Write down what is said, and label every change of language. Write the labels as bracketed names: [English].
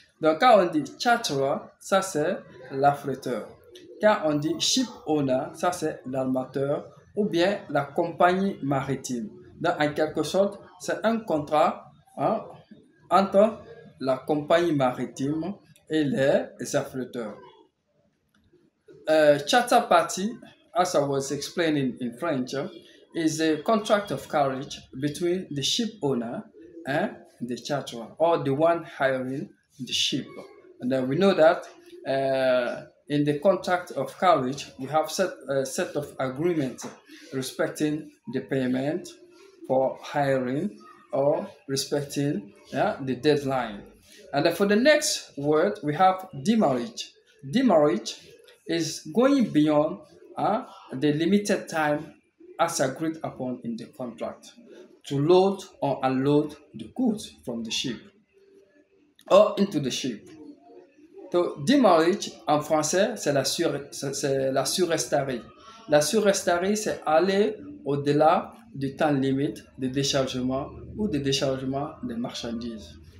[French] Donc quand on dit charterer, ça c'est l'affréteur. Quand on dit ship owner, ça c'est l'armateur ou bien la compagnie maritime. Donc en quelque sorte, c'est un contrat entre la compagnie maritime et les affréteurs. [English] Charter party, as I was explaining in French, is a contract of carriage between the ship owner and the charterer, or the one hiring the ship. And then we know that in the contract of carriage, we have a set of agreements respecting the payment for hiring or respecting the deadline. And then for the next word, we have demurrage. Demurrage is going beyond the limited time as agreed upon in the contract to load or unload the goods from the ship or into the ship. [French] Donc, demurrage en français, c'est la surestarie. La surestarie, c'est aller au-delà du temps limite de déchargement ou de déchargement des marchandises.